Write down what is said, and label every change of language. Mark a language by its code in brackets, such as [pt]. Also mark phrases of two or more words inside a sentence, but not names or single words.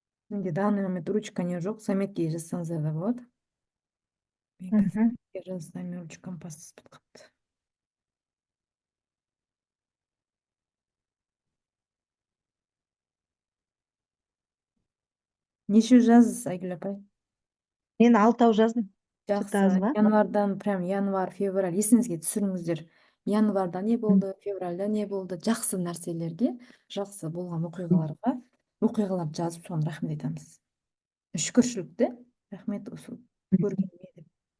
[ky] Менде [ru] данный момент [ky] ручка не жок, заметкеге жазсаңыздар да болот. Мен Мгм. заметкеге жазсам, менин ручкам паспорт калыпты. Нече жаздыңыз, Айгүл апай? Мен алтау жаздым. Что-то аз Жакшы. ба? Январдан прям январь, февраль эсиңизге түшүрүңүздөр. Январда не болду, февралда не болду? Жакшы нерселерге, жакшы болгон окуяларды жазып, сону рахмет айтамыз. Шүкүрчүлүк да. Рахмет ушул көргөнүмө деп.